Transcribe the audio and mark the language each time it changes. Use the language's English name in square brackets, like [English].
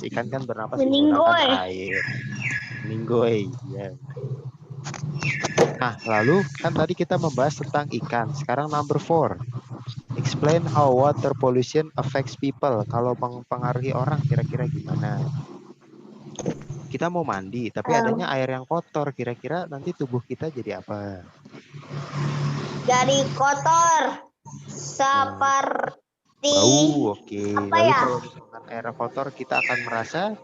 [Indonesian] Ikan kan bernapas menggunakan air. Meninggoy, ya. Nah, lalu kan tadi kita membahas tentang ikan. Sekarang number 4. [English] Explain how water pollution affects people. [Indonesian] Kalau mempengaruhi orang, kira-kira gimana? Kita mau mandi, tapi adanya air yang kotor. Kira-kira nanti tubuh kita jadi apa? Jadi kotor. Seperti bau. Oke. apa Lalu ya? kalau misalkan air kotor, kita akan merasa